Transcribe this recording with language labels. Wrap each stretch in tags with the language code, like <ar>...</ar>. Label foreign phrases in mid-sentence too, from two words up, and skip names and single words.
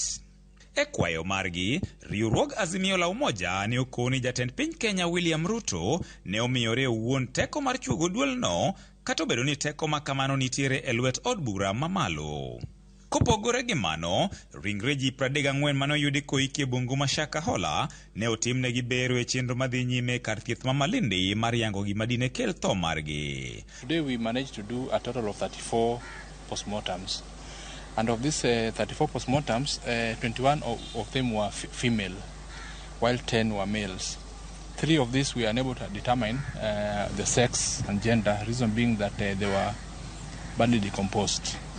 <luo>E kwayo margi, riwruog Azimio la Umoja ne okoni jatend piny Kenya William Ruto ne omiyore owuon teko mar chuogo duol no kato bedo ni teko makamano nitiere e lwet od bura mamalo. Kopogore gi mano, ringre ji 34 manoyudi koiki e bungu ma Shakahola ne otimnegi bero e chenro madhi nyime kar thieth ma Malindi mar yango gima dine kel tho margi.</luo> <en>Today we managed to do a total of 34 postmortems. And of these 34 postmortems, 21 of them were female, while 10 were males. 3 of these we are unable to determine the sex and gender, reason being that they were badly decomposed.</en>